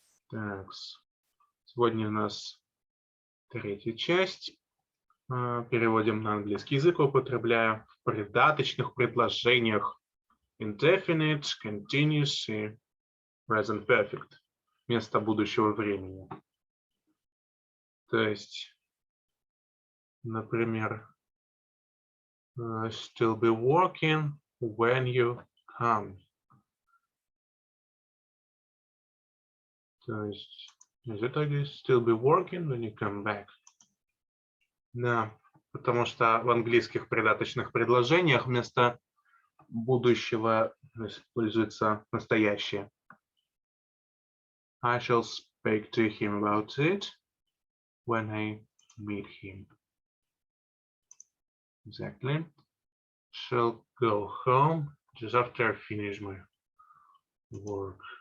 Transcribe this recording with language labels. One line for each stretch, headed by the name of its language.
Russian: Так, сегодня у нас третья часть. Переводим на английский язык, употребляя в придаточных предложениях indefinite, continuous и present perfect вместо будущего времени. То есть, например,
English: still be working when you come.
Russian: То есть, из итоге
English: still be working when you come back.
Russian: Да, потому что в английских придаточных предложениях вместо будущего используется настоящее.
English: I shall speak to him about it when I meet him. Exactly. Shall go home just after I finish my work.